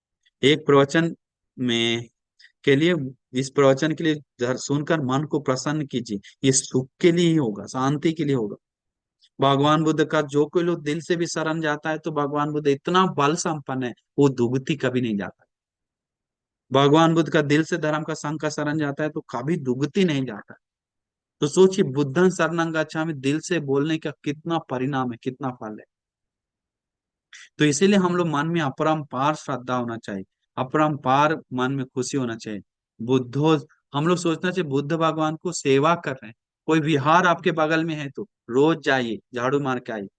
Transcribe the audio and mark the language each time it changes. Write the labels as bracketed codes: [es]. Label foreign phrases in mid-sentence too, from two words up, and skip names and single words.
[hi] एक प्रवचन में के लिए, इस प्रवचन के लिए सुनकर मन को प्रसन्न कीजिए, ये सुख के लिए ही होगा, शांति के लिए होगा। भगवान बुद्ध का जो कोई लोग दिल से भी शरण जाता है तो भगवान बुद्ध इतना बल संपन्न है, वो दुगति कभी नहीं जाता। भगवान बुद्ध का दिल से धर्म का संघ का शरण जाता है तो कभी दुगति नहीं जाता। तो सोचिए, [pi] बुद्धं शरणं गच्छामि [hi] दिल से बोलने का कितना परिणाम है, कितना फल है। तो इसीलिए हम लोग मन में अपरंपार श्रद्धा होना चाहिए, अपरंपार मन में खुशी होना चाहिए। बुद्धो, हम लोग सोचना चाहिए बुद्ध भगवान को सेवा कर रहे हैं। कोई विहार आपके बगल में है तो रोज जाइए, झाड़ू मार के आइए।